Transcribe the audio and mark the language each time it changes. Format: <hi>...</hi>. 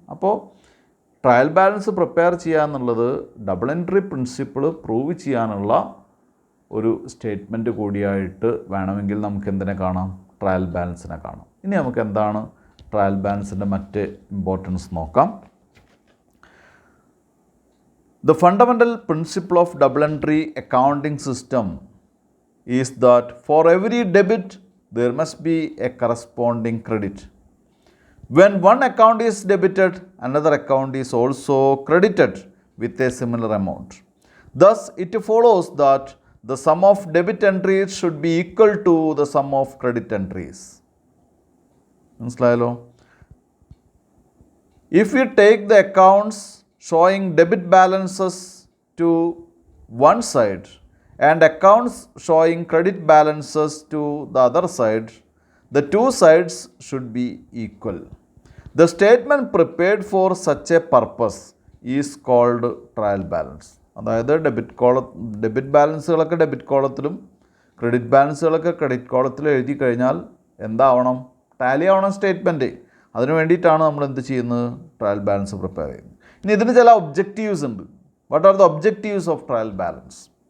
<ml>അപ്പോൾ trial balance prepare ചെയ്യുക എന്നുള്ളത് ഡബിൾ എൻട്രി പ്രിൻസിപ്പിൾ പ്രൂവ് ചെയ്യാനുള്ള ഒരു സ്റ്റേറ്റ്മെൻറ്റ് കൂടിയായിട്ട് വേണമെങ്കിൽ നമുക്ക് എന്തിനെ കാണാം? ട്രയൽ ബാലൻസിനെ കാണാം. ഇനി നമുക്ക് എന്താണ് ട്രയൽ ബാലൻസിൻ്റെ മറ്റ് ഇമ്പോർട്ടൻസ് നോക്കാം.</ml> <en>The fundamental principle of double entry accounting system is that for every debit there must be a corresponding credit. When one account is debited, another account is also credited with a similar amount. Thus, it follows that the sum of debit entries should be equal to the sum of credit entries.</en> <ml>മനസ്സിലായല്ലോ?</ml> <en>If we take the accounts showing debit balances to one side and accounts showing credit balances to the other side, the two sides should be equal. The statement prepared for such a purpose is called trial balance.</en> <ml>അതായത് debit ബാലൻസുകളൊക്കെ debit കോളത്തിലും credit ബാലൻസുകളൊക്കെ credit കോളത്തിലും എഴുതി കഴിഞ്ഞാൽ എന്താവണം? Tally ആവണം statement. അതിന് വേണ്ടിയിട്ടാണ് നമ്മൾ എന്ത് ചെയ്യുന്നത്? Trial balance prepare ചെയ്യുന്നത്. ഇനി ഇതിന് ചില ഒബ്ജക്റ്റീവ്സ് ഉണ്ട്.</ml> <en>What are the objectives of trial balance?</en>